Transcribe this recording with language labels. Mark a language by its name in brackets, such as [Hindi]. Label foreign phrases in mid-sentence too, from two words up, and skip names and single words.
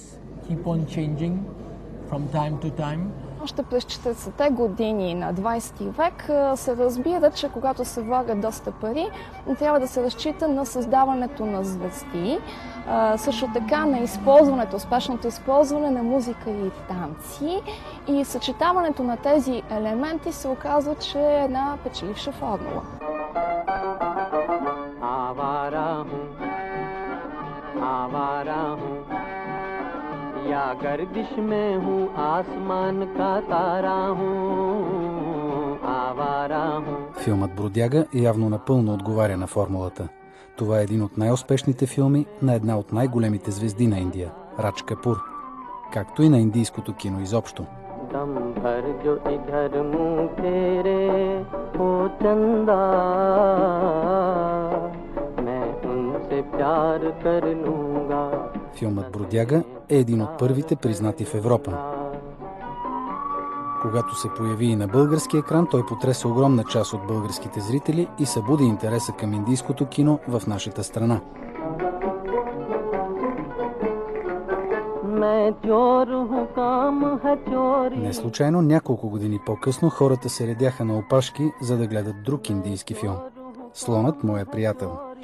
[Bulgarian] Още през 40-те години на 20 век се разбира, че когато се влагат доста пари, трябва да се разчита на създаването на звезди, също така на използването, успешното използване на музика и танци, и съчетаването на тези елементи се оказва, че е една печеливша формула. [Hindi] या गर्दिश में हूँ आसमान का तारा हूँ आवारा हूँ. [Bulgarian] Филмът Бродяга явно напълно отговаря на формулата. Това е един от най-успешните филми на една от най-големите звезди на Индия – Радж Капур, както и на индийското кино изобщо. [Hindi] दम भर जो इधर मुँह फेरे हो चंदा मैं उनसे प्यार कर लूँगा. [Bulgarian] Филмът Бродяга е един от първите признати в Европа. Когато се появи и на български екран, той потреса огромна част от българските зрители и събуди интереса към индийското кино в нашата страна. Не случайно, няколко години по-късно хората се редяха на опашки, за да гледат друг индийски филм – Слонът, моя приятел.